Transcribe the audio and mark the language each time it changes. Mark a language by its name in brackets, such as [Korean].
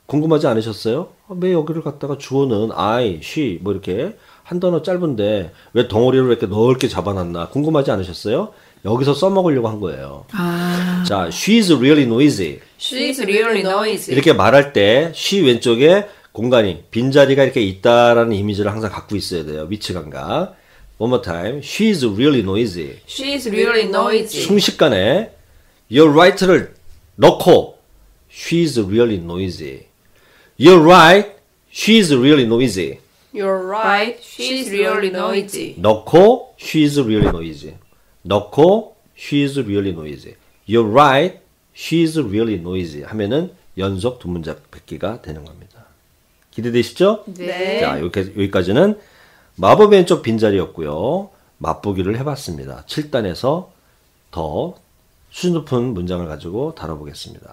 [Korean] 궁금하지 않으셨어요? 왜 여기를 갖다가 주어는 I, she 뭐 이렇게 한 단어 짧은데 왜 덩어리로 이렇게 넓게 잡아놨나 궁금하지 않으셨어요? 여기서 써먹으려고 한 거예요. 아. [English] 자, she's really noisy. She's really noisy. [Korean] 이렇게 말할 때 she 왼쪽에 공간이 빈자리가 이렇게 있다라는 이미지를 항상 갖고 있어야 돼요. 위치 감각. [English] One more time. She's really noisy. She's really noisy. [Korean] 순식간에 [English] you're right를 [Korean] 넣고 [English] she's really noisy. You're right. She's really noisy. You're right. She's really noisy. [Korean] 넣고 [English] she's really noisy. 넣고 she's really noisy. You're right. She's really noisy. [Korean] 하면은 연속 두 문장 뱉기가 되는 겁니다. 기대되시죠? 네. 자, 여기까지는 마법의 왼쪽 빈자리였고요. 맛보기를 해봤습니다. 7단에서 더 수준 높은 문장을 가지고 다뤄보겠습니다.